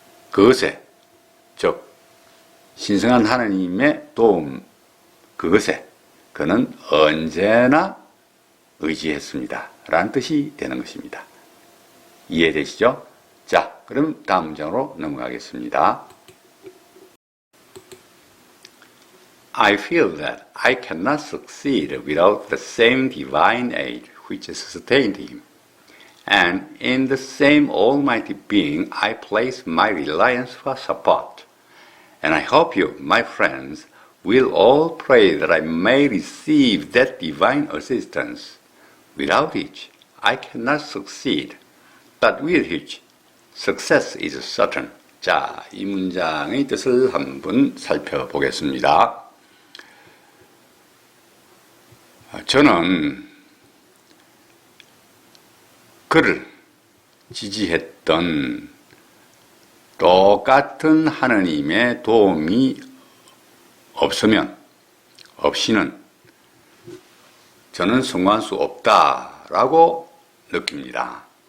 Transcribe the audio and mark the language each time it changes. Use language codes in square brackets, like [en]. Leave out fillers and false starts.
[ko] 그것에, 즉 신성한 하나님의 도움, 그것에 그는 언제나 의지했습니다 라는 뜻이 되는 것입니다. 이해되시죠? 자, 그럼 다음 문장으로 넘어가겠습니다. [en] I feel that I cannot succeed without the same divine aid which sustained him. And in the same almighty being I place my reliance for support. And I hope you, my friends, we'll all pray that I may receive that divine assistance, without which I cannot succeed, but with which success is certain. [ko] 자, 이 문장의 뜻을 한번 살펴보겠습니다. 저는 그를 지지했던 똑같은 하느님의 도움이 없이는 저는 성공할 수 없다라고 느낍니다.